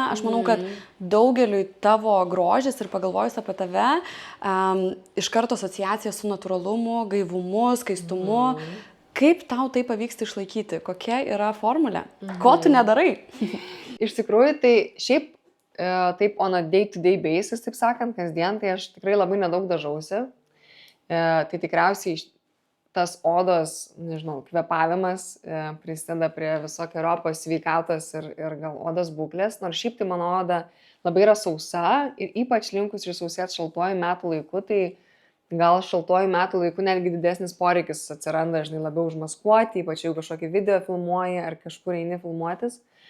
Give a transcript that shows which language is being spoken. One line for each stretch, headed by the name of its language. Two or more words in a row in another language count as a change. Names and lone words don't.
Lithuanian: Aš manau, kad daugeliui tavo grožis ir pagalvojus apie tave, iš karto asociacija su natūralumu, gaivumu, skaistumu. Kaip tau tai pavyksta išlaikyti? Kokia yra formulė? Ko tu nedarai? Iš tikrųjų, tai šiaip taip
English: on a day-to-day basis,
Lithuanian: taip sakant, kasdien, tai aš tikrai labai nedaug dažausi. Tai tikriausiai tas odos, nežinau, kvepavimas prisideda prie visokeriopos sveikatos ir gal odos būklės, nors šiaip tai mano oda labai yra sausa ir ypač linkus išsausėti šaltuoju metų laiku, tai gal šaltuoju metų laiku netgi didesnis poreikis atsiranda, žinai, labiau užmaskuoti, ypač jeigu kažkokį video filmuoji ar kažkur eini filmuotis.